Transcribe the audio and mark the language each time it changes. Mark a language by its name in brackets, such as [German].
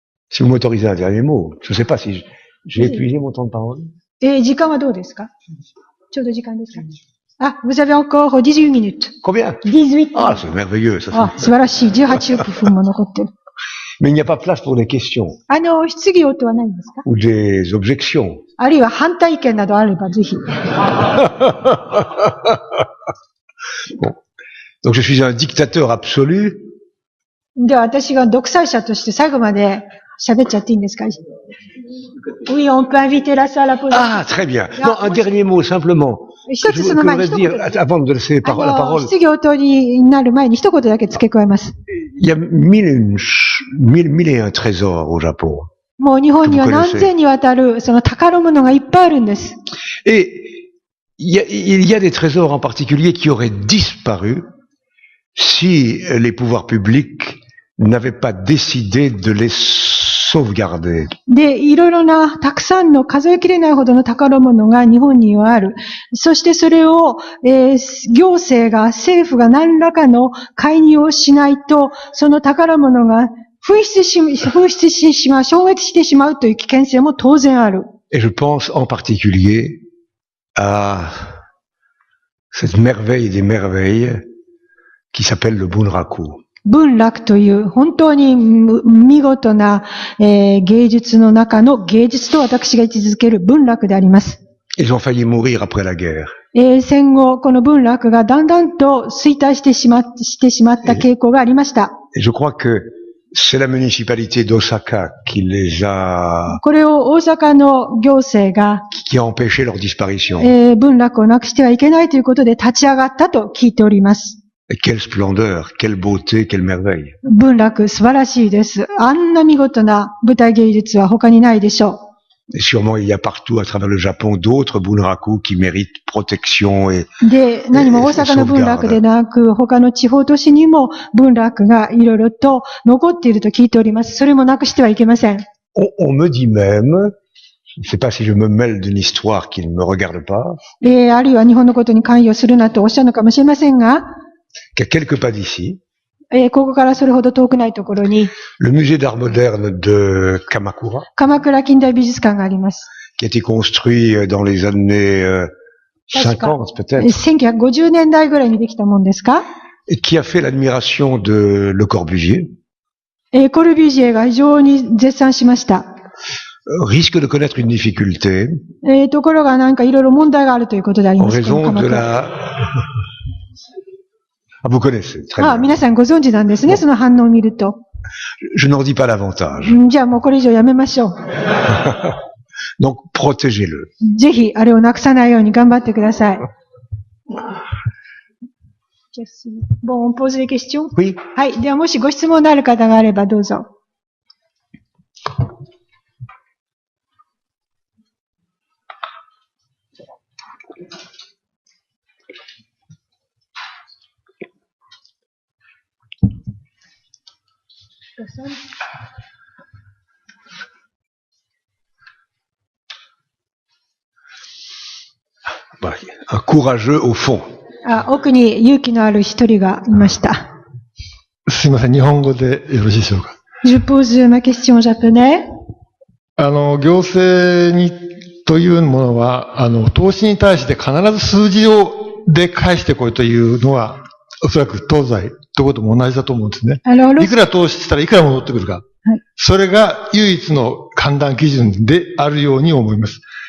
[French] Si vous m'autorisez un dernier mot, je ne sais pas si j'ai épuisé mon temps de parole. [Japanese] 時間はどうですか？ちょうど時間ですか？ [French] Ah, vous avez encore 18 minutes. Combien? 18. Ah, c'est merveilleux, ça. [Japanese] 素晴らしい。18分も残ってる。 [French] Mais il n'y a pas place pour des questions. [Japanese] 質疑応答はないんですか？ [French] Ou des objections. [Japanese] あるいは反対意見などあればぜひ。 [French] Bon. Donc je suis un dictateur absolu. [Japanese] では私が独裁者として最後まで喋っちゃっていいんですか？ [French] Oui, on peut inviter la salle à poser. Ah, très bien. Non, un dernier mot, simplement. [Japanese] 一つその前に一言。 [French] avant de laisser la parole. [Japanese] 質疑応答になる前に一言だけ付け加えます。 [French] Il y a mille et un trésors au Japon. [Japanese] もう日本には何千にわたるその宝物がいっぱいあるんです。 [French] Et il y a des trésors en particulier qui auraient disparu si les pouvoirs publics n'avaient pas décidé de les sauvegarder. [Japanese] で、いろいろな、たくさんの数えきれないほどの宝物が日本にはある。そしてそれを、行政が、政府が何らかの介入をしないと、その宝物が消滅してしまうという危険性も当然ある。 [French] Et je pense en particulier à cette merveille des merveilles qui s'appelle le bunraku. [Japanese] 文楽という本当に見事な、芸術の中の芸術と私が位置づける文楽であります。 [French] Ils ont failli mourir après la guerre. [Japanese] 戦後、この文楽がだんだんと衰退してしまった傾向がありました。 [French] Et je crois que c'est la municipalité d'Osaka qui les a, [Japanese] これを大阪の行政が、 [French] qui a empêché leur disparition. [Japanese] 文楽をなくしてはいけないということで立ち上がったと聞いております。 [French] Et quelle splendeur, quelle beauté, quelle merveille. [Japanese] 文楽素晴らしいです。あんな見事な舞台芸術は他にないでしょう。 [French] Et sûrement il y a partout à travers le Japon d'autres bunraku qui méritent protection et [Japanese] で、何も大阪の文楽でなく、他の地方都市にも文楽がいろいろと残っていると聞いております。それもなくしてはいけません。 [French] on me dit même, je ne sais pas si je me mêle d'une histoire qui ne me regarde pas, [Japanese] あるいは日本のことに関与するなとおっしゃるのかもしれませんが、 [French] qu'à quelques pas d'ici, [Japanese] ここからそれほど遠くないところに、 [French] le musée d'art moderne de Kamakura, [Japanese] 鎌倉近代美術館があります。 [French] qui a été construit dans les années 50 peut-être, [Japanese] 1950年代ぐらいにできたもんですか？ [French] et qui a fait l'admiration de Le Corbusier, [Japanese] コルビュジエが非常に絶賛しました。 [French] risque de connaître une difficulté [Japanese] ところがなんかいろいろ問題があるということであり [French] en [Japanese] ます。 [French] raison de la... Ah, vous connaissez, très bien. [Japanese] 皆さんご存知なんですね、その反応を見ると。 [French] Je n'en dis pas davantage. [Japanese] じゃあもうこれ以上やめましょう。 [French] Donc, protégez-le. [Japanese] ぜひ、あれをなくさないように頑張ってください。 [French] Bon, on pose les questions? Oui. [Japanese] はい。では、もしご質問のある方があればどうぞ。 [French] Un courageux au fond. [Japanese] 奥に勇気のある一人がいました。すいません、日本語でよろしいでしょうか。 [French] Je pose ma question en japonais. [Japanese] 行政にというものは、投資に対して必ず数字で返してこいというのは、おそらく東西ということも同じだと思うんですね。いくら投資したらいくら戻ってくるか。はい、それが唯一の判断基準であるように思います。